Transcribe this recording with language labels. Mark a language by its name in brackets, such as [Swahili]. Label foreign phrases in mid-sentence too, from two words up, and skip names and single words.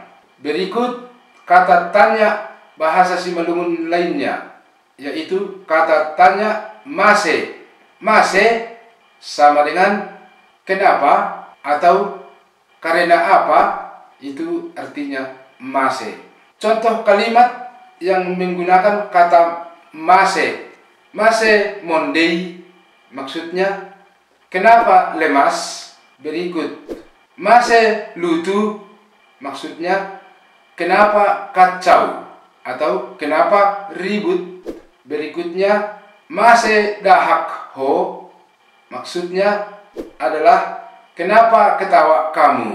[Indonesian] Berikut kata tanya bahasa Simalungun lainnya, yaitu kata tanya mase. Mase sama dengan kenapa atau karena apa, itu artinya mase. Contoh kalimat yang menggunakan kata mase. [Batak Simalungun] Mase mondei, [Indonesian] maksudnya kenapa lemas. Berikut [Batak Simalungun] mase lutu, [Indonesian] maksudnya kenapa kacau atau kenapa ribut. Berikutnya [Batak Simalungun] mase dahak ho, [Indonesian] maksudnya adalah kenapa ketawa kamu?